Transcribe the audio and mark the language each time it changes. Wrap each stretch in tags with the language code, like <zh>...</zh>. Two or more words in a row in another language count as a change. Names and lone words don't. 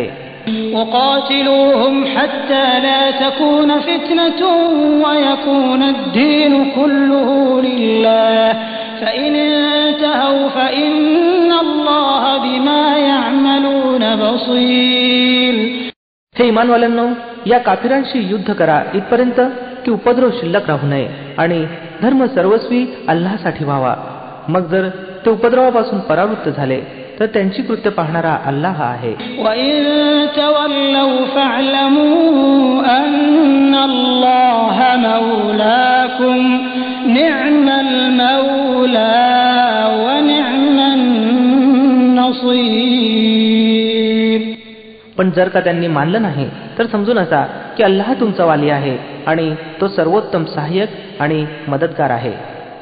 <ar>وقاتلوهم حتى لا تكون فتنة ويكون الدين كله لله فإن انتهوا فإن الله بما يعملون بصير.</ar> <mr>हे इमानवाल्यांनो, या काफिरांशी युद्ध करा इथपर्यंत की उपद्रव शिल्लक राहू नये आणि धर्म सर्वस्वी अल्लाहसाठी व्हावा. मग जर ते उपद्रवापासून परावृत्त झाले तर त्यांची कृत्य पाहणारा अल्लाह आहे.</mr> <ar>وَإِن تَوَلَّوْا فَاعْلَمُوا أَنَّ اللَّهَ مَوْلَاكُمْ نِعْمَ الْمَوْلَى وَنِعْمَ النَّصِيرُ.</ar> <mr>पण जर का त्यांनी मानलं नाही तर समजून असा की अल्लाह तुमचा वाली आहे आणि तो सर्वोत्तम सहाय्यक आणि मदतगार आहे.</mr>